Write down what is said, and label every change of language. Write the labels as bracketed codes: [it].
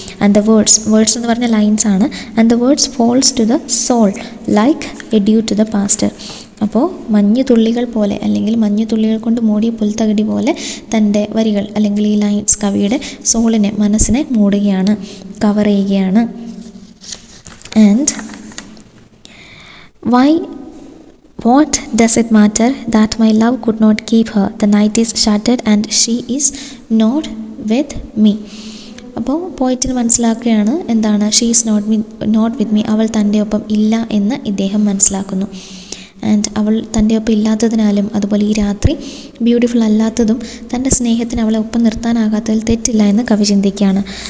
[en] and the words [ml] എന്ന് പറഞ്ഞ lines ആണ്. [en] And the words falls to the soul like a dew to the pasture. [ml] അപ്പോൾ മഞ്ഞു തുള്ളികൾ പോലെ അല്ലെങ്കിൽ മഞ്ഞു തുള്ളികൾ കൊണ്ട് മൂടിയ പുൽത്തകിടി പോലെ തൻ്റെ വരികൾ അല്ലെങ്കിൽ ഈ ലൈൻസ് കവിയുടെ സോളിനെ, മനസ്സിനെ മൂടുകയാണ്, കവർ ചെയ്യുകയാണ്. [en] And What does it matter that my love could not keep her? The night is shattered and she is not with me. [ml] അപ്പോൾ പോയിറ്റിന് മനസ്സിലാക്കുകയാണ് എന്താണ്? [en] she is not with me, [ml] അവൾ തൻ്റെ ഒപ്പം ഇല്ല എന്ന് ഇദ്ദേഹം മനസ്സിലാക്കുന്നു. ആൻഡ് അവൾ തൻ്റെ ഒപ്പം ഇല്ലാത്തതിനാലും അതുപോലെ ഈ രാത്രി ബ്യൂട്ടിഫുൾ അല്ലാത്തതും തൻ്റെ സ്നേഹത്തിന് അവളെ ഒപ്പം നിർത്താനാകാത്തതിൽ തെറ്റില്ല എന്ന് കവി ചിന്തിക്കുകയാണ്.